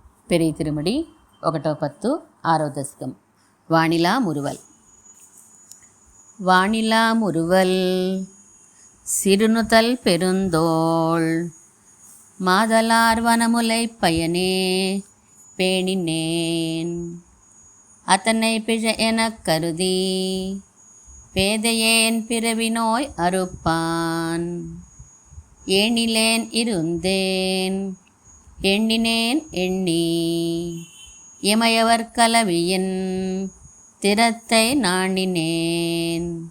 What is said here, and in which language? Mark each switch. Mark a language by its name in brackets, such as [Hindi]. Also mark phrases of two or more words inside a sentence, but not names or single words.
[Tamil] பெரிய திருமடி 1வ பத்து 6வ தசகம். வாணிலா முறுவல். வானிலா முறுவல் சிறுநுதல் பெருந்தோள் மாதலார் வனமுலை பயனே பேணினேன் அத்தனை பிழ எனக் கருதி பேதையேன் பிறவி நோய் அறுப்பான் ஏணிலேன் இருந்தேன் எண்ணினேன் எண்ணி இமையவர் கலவியின் திறத்தை நாணினேன்